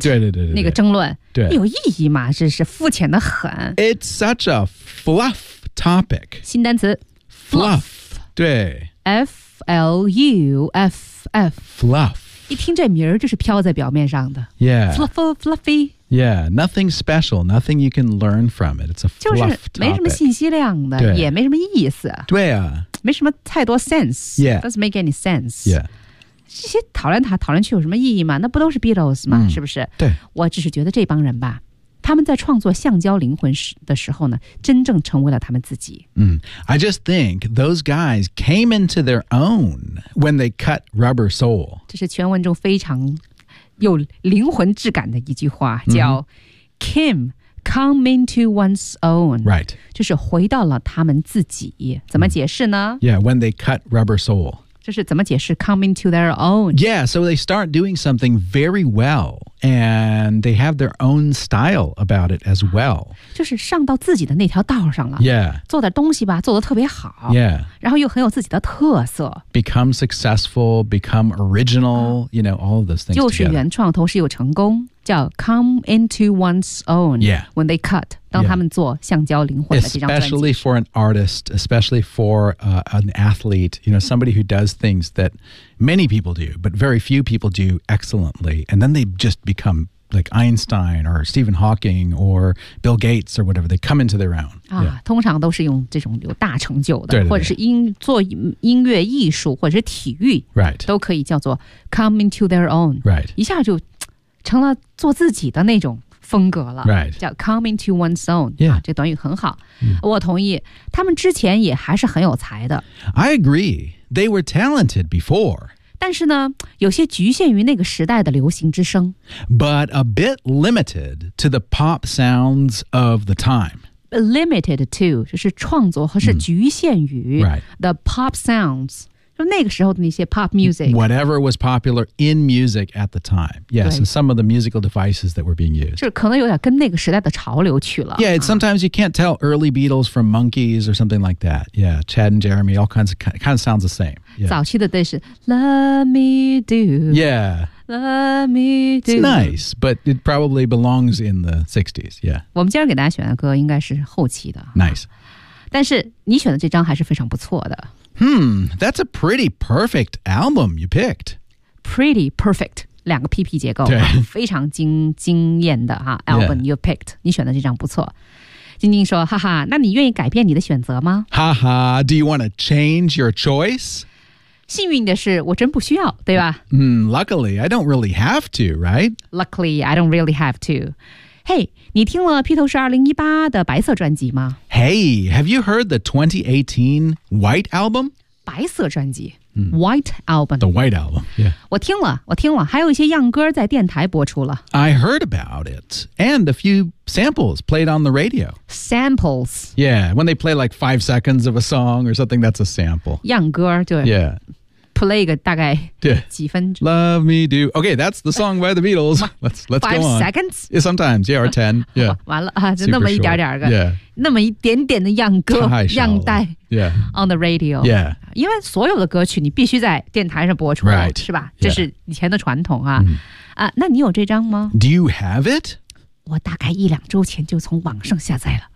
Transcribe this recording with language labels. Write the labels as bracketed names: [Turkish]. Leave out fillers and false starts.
[Chinese] 对对对 对，那个争论。对，有意义吗？这是肤浅的很。 [English] It's such a fluff topic. [Chinese] 新单词 [English] ，fluff. 对，fluff. Fluff. [Chinese] 一听这名儿就是飘在表面上的 [English] Yeah Fluffle, Fluffy Yeah, nothing special, nothing you can learn from it It's a fluff topic [Chinese] 就是没什么信息量的也没什么意思对啊没什么太多 sense [English] Yeah Doesn't make any sense Yeah [Chinese] 这些讨论它讨论去有什么意义吗那不都是 Beatles 吗、是不是对我只是觉得这帮人吧他们在创作橡胶灵魂的时候呢真正成为了他们自己、 [English] I just think those guys came into their own when they cut Rubber Soul [Chinese] 这是全文中非常有灵魂质感的一句话叫、 [English] Came come into one's own Right [Chinese] 就是回到了他们自己怎么解释呢、 [English] Yeah, when they cut Rubber Soul [Chinese] 就是怎么解释 [English] come into their own Yeah, so they start doing something very wellAnd they have their own style about it as well. [Chinese] 就是上到自己的那条道上了。 [English] Yeah. [Chinese] 做点东西吧，做得特别好。 [English] Yeah. [Chinese] 然后又很有自己的特色。 [English] Become successful, become original, you know, all of those things [Chinese] 又是原创，同时又成功，叫 [English] come into one's own. Yeah. When they cut, [Chinese] 当他们做橡胶灵魂的这张专辑。 [English] Especially for an artist, especially for an athlete, you know, somebody who does things that... Many people do, but very few people do excellently. And then they just become like Einstein or Stephen Hawking or Bill Gates or whatever. They come into their own. 啊、yeah. [Chinese] 通常都是用这种有大成就的对对对或者是音做音乐艺术或者是体育、 [English] right. [Chinese] 都可以叫做 [English] come into their own.、 Right. [Chinese] 一下就成了做自己的那种风格了、 [English] right. [Chinese] 叫 [English] come into one's own.、 Yeah. [Chinese] 啊、这短语很好、我同意他们之前也还是很有才的。 [English] I agree. They were talented before. [Chinese] 但是呢，有些局限于那个时代的流行之声。 [English] But a bit limited to the pop sounds of the time. Limited to, [Chinese] 就是创作和是局限于、 [English] the pop sounds, [Chinese] 就那个时候的那些 [English] pop music. Whatever was popular in music at the time. Yes, and some of the musical devices that were being used. [Chinese] 就是可能有点跟那个时代的潮流去了。 [English] Yeah, sometimes you can't tell early Beatles from Monkees or something like that. Yeah, Chad and Jeremy, all kinds of, kind of sounds the same. [Chinese] Yeah. 早期的都是 [English] Let me do. Yeah. Let me do. It's nice, but it probably belongs in the 60s. Yeah. [Chinese] 我们今天给大家选的歌应该是后期的。 [English] Nice. [Chinese] 但是你选的这张还是非常不错的。 [English] Hmm, that's a pretty perfect album you picked. Pretty perfect, [Chinese] 两个 PP 结构，非常惊艳的、 [English] album you picked, [Chinese] 你选的这张不错。晶晶说，哈哈，那你愿意改变你的选择吗？ [English] 哈哈 do you want to change your choice? [Chinese] 幸运的是我真不需要，对吧？ [English] Luckily, I don't really have to, right? Luckily, I don't really have to. [Chinese] Hey, 你听了披头士2018的白色专辑吗 [English] Hey, have you heard the 2018 White Album? [Chinese] 白色专辑、White Album. [English] The White Album, yeah. [Chinese] 我听了，还有一些样歌在电台播出了。 [English] I heard about it, and a few samples played on the radio. Samples? Yeah, when they play like 5 seconds of a song or something, that's a sample. [Chinese] 样歌就 [English] Yeah. [Chinese] Play 个大概几分钟 [English] Love me do Okay, that's the song by the Beatles Let's go on 5 seconds? Yeah, sometimes, yeah, or 10 Yeah [Chinese] 完了、就那么一点点个、 [English] yeah. [Chinese] 那么一点点的样歌样带 [English] Yeah On the radio Yeah [Chinese] 因为所有的歌曲你必须在电台上播出 [English] Right [Chinese] 是吧、这是以前的传统啊、那你有这张吗 [English] Do you have it? [Chinese] 我大概一两周前就从网上下载了